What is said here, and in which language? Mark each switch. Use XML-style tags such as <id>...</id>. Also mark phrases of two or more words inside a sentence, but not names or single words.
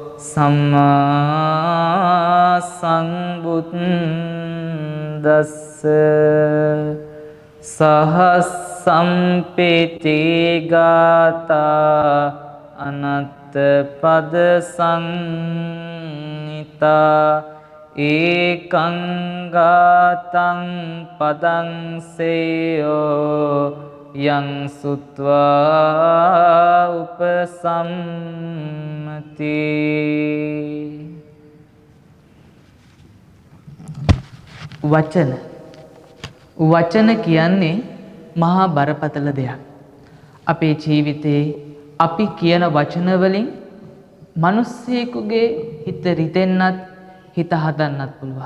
<pi>සම්මා සම්බුද්දස්ස සහස්සම්පිති ගාතා අනත්ත පද සංහිතා ඒකං ගාතං පදං සේයෝ යං සුත්වා උපසම්මති.</pi> <si>වචන කියන්නේ මහා බරපතල දෙයක්. අපේ ජීවිතේ අපි කියන වචන වලින් මිනිස්සෙකුගේ හිත රිදෙන්නත් හිත හදන්නත් පුළුවන්.</si>